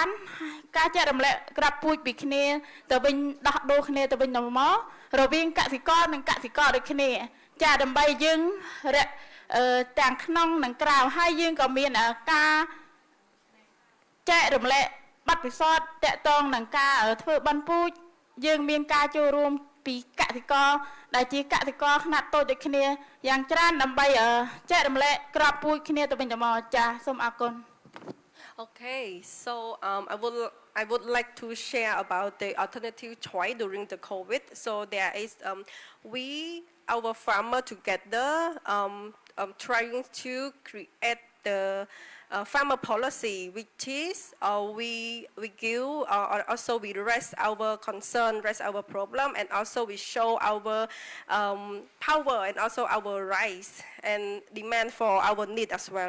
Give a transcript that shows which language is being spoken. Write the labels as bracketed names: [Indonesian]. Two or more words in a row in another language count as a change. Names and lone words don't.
[Khmer] ណការចែករំលែកក្របពូជពីគ្នាទៅវិញដោះដូរគ្នាទៅវិញទៅមករវាងកសិករនិងកសិករដូចគ្នាចាដើម្បីយើងទាំងក្នុងនិងក្រៅហើយយើងក៏មានការចែករំលែកបទពិសោធន៍តកតងនឹងការធ្វើបន់ពូជយើងមានការចូលរួមពីកសិករដែលជាកសិករខ្នាតតូចដូចគ្នាយ៉ាងច្រើនដើម្បីចែករំលែកក្របពូជគ្នាទៅវិញទៅមកចាសូមអរគុណ [English] Okay, so I would like to share about the alternative choice during the COVID. So there is our farmer together trying to create the farmer policy, which is we give also we raise our concern, raise our problem, and also we show our power and also our rights and demand for our need as well.